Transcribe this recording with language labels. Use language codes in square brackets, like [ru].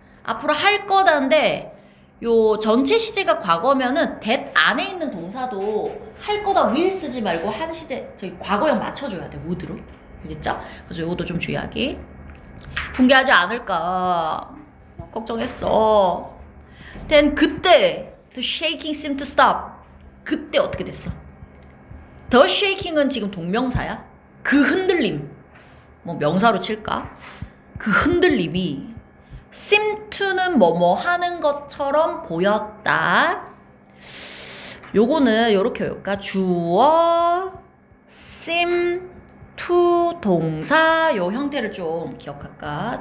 [ko] 앞으로 할 거다인데 요 전체 시제가 과거면은 that 안에 있는 동사도 할 거다 will 쓰지 말고 한 시제 저기 과거형 맞춰줘야 돼. would로. 알겠죠? 그래서 요것도 좀 주의하기. 붕괴하지 않을까 걱정했어. [en] then 그때 the shaking seemed to stop. [ko] 그때 어떻게 됐어? the shaking은 지금 동명사야. 그 흔들림. 뭐 명사로 칠까? 그 흔들림이 seem to는 뭐뭐 하는 것처럼 보였다. 요거는 요렇게 외울까? 주어 seem to 동사 요 형태를 좀 기억할까?